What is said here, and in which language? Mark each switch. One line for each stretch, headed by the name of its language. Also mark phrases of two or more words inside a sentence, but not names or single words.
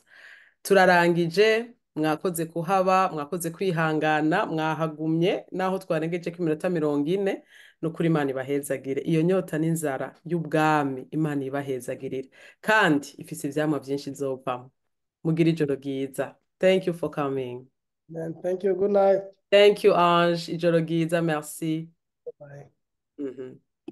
Rundi: Turarangije, mwakoze kuhaba, mwakoze kwihangana, mwahagumye naho twarengeje ko iminota 40. Nukuri Imana ibahezagire. Iyo nyota n'inzara y'ubwami Imana ibahezagirire, kandi ifise ivyamwa vyinshi izovamwo. Mugira ijoro ryiza.
English: Thank you for coming. Man, thank you, good night. Thank you Ange,
Rundi: ijoro ryiza,
English: merci. Bye. Mhm.